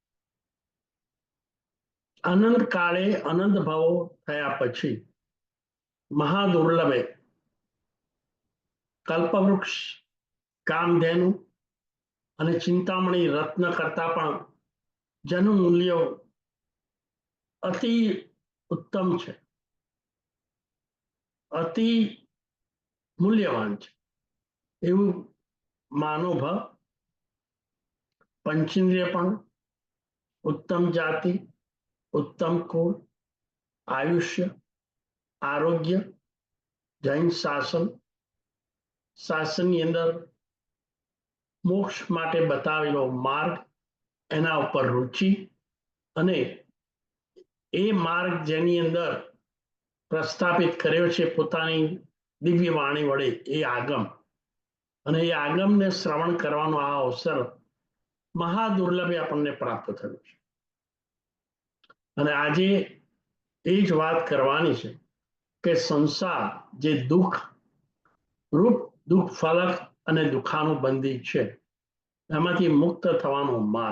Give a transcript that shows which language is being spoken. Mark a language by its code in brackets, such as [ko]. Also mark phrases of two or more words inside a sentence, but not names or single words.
[gu] અનંત કાળે અનંત ભાવો થયા પછી મહાદુર્લભે કલ્પવૃક્ષ કામધેનુ અને ચિંતામણી રત્ન કરતા પણ જેનું મૂલ્ય અતિ ઉત્તમ છે, અતિ મૂલ્યવાન છે એવું માનવભાવ પંચેન્દ્રિયપણ ઉત્તમ જાતિ ઉત્તમ કુલ આયુષ્ય આરોગ્ય જૈન શાસન शासनની અંદર મોક્ષ માટે બતાવેલો માર્ગ એના ઉપર રુચિ અને એ માર્ગ જેની અંદર પ્રસ્થાપિત કર્યો છે પોતાની દિવ્ય વાણી વડે એ આગમ અને એ આગમને શ્રવણ કરવાનો આ અવસર મહાદુર્લભે આપણને પ્રાપ્ત થયું છે અને આજે એ જ વાત કરવાની છે કે સંસાર જે દુઃખ રૂપ દુઃખ ફલક અને દુઃખાનુબંધી છે એમાંથી મુક્ત થવાનો માર્ગ।